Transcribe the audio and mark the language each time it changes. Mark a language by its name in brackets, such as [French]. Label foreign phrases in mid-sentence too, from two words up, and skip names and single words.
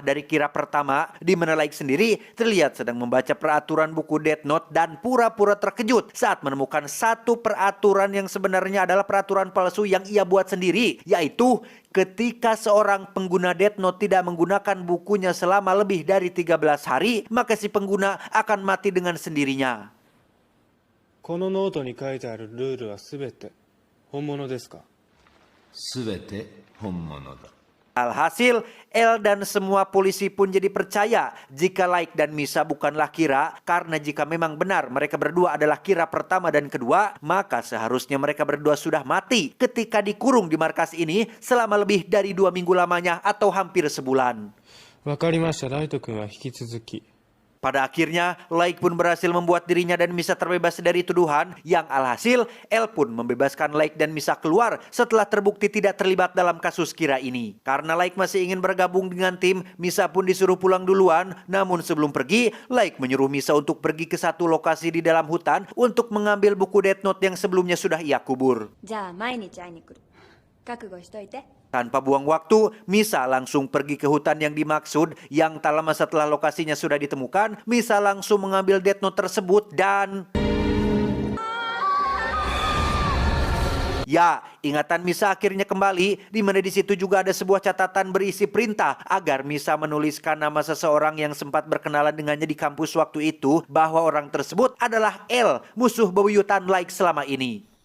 [Indonesian] dari Kira pertama, di mana Light sendiri terlihat sedang membaca peraturan buku Death Note dan pura-pura terkejut saat menemukan satu peraturan yang sebenarnya adalah peraturan palsu yang ia buat sendiri, yaitu ketika seorang pengguna Death Note tidak menggunakan bukunya selama lebih dari 13 hari, maka si pengguna akan mati dengan sendirinya. [Japanese] このノートに書いてあるルールはすべて本物ですか？すべて本物だ [Indonesian] Alhasil, El dan semua polisi pun jadi percaya jika Light dan Misa bukanlah Kira, karena jika memang benar mereka berdua adalah Kira pertama dan kedua, maka seharusnya mereka berdua sudah mati ketika dikurung di markas ini selama lebih dari 2 minggu lamanya atau hampir sebulan. [Japanese] わかりました。ライト君は引き続き [Indonesian] Pada akhirnya, Light pun berhasil membuat dirinya dan Misa terbebas dari tuduhan, yang alhasil, El pun membebaskan Light dan Misa keluar setelah terbukti tidak terlibat dalam kasus Kira ini. Karena Light masih ingin bergabung dengan tim, Misa pun disuruh pulang duluan. Namun sebelum pergi, Light menyuruh Misa untuk pergi ke satu lokasi di dalam hutan untuk mengambil buku Death Note yang sebelumnya sudah ia kubur. [Japanese] じゃあ毎日会いに来る。覚悟しといて。 [Indonesian] Tanpa buang waktu, Misa langsung pergi ke hutan yang dimaksud, yang tak lama setelah lokasinya sudah ditemukan, Misa langsung mengambil Death Note tersebut dan... Ya, ingatan Misa akhirnya kembali, di mana di situ juga ada sebuah catatan berisi perintah agar Misa menuliskan nama seseorang yang sempat berkenalan dengannya di kampus waktu itu, bahwa orang tersebut adalah L, musuh bebuyutan Like selama ini.